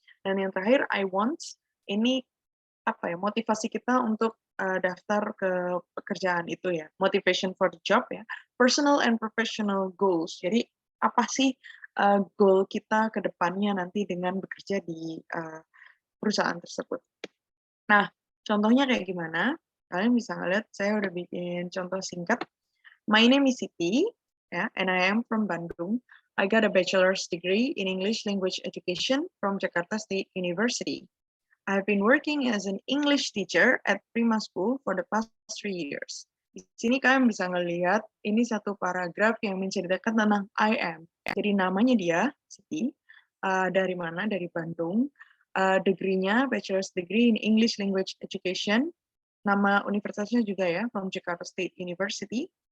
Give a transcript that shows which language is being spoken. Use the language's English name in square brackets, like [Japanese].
[Indonesian] Dan yang terakhir, I want, ini apa ya, motivasi kita untuk daftar ke pekerjaan itu ya, [English] motivation for the job [Indonesian] ya, [English] personal and professional goals. [Indonesian] Jadi apa sih goal kita ke depannya nanti dengan bekerja di perusahaan tersebut. Nah, contohnya kayak gimana? Kalian bisa ngeliat, saya udah bikin contoh singkat. [English] My name is Siti, and I am from Bandung. I got a bachelor's degree in English language education from Jakarta State University. I've been working as an English teacher at Prima School for the past 3 years. [Indonesian] Di sini kalian bisa ngelihat ini satu paragraf yang menceritakan tentang I am. Jadi namanya dia, Siti, dari mana? Dari Bandung. [English] Degree-nya, bachelor's degree in English language education. [Indonesian] Nama universitasnya juga ya, [English] from Jakarta State University.